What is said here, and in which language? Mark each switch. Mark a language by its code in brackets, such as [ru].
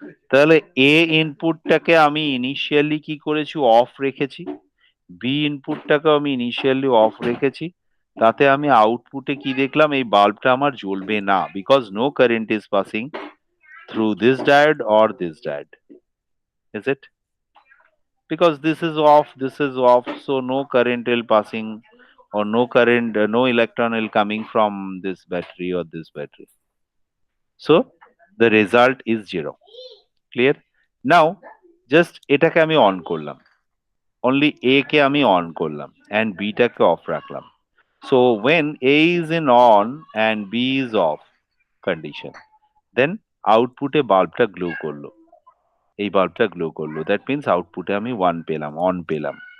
[bn] তাহলে এ ইনপুটটাকে আমি ইনিশিয়ালি কি করেছি, অফ রেখেছি। বি ইনপুটটাকে আমি ইনিশিয়ালি অফ রেখেছি। তাতে আমি আউটপুটে কি দেখলাম, এই বাল্বটা আমার জ্বলবে না, [en] Because no current is passing through this diode or this diode, is it? Because this is off, so no current will passing, or no current, no electron will coming from this battery or this battery. So the result is zero. Clear? [bn] Now just এটাকে আমি on করলাম, only a কে আমি on করলাম and b টাকে of রাখলাম। [en] So when a is in on and b is off condition, then [bn] আউটপুটে বাল্বটা glow করলো, এই বাল্বটা গ্লো করলো, দ্যাট মিনস আউটপুটে আমি 1 পেলাম, অন পেলাম।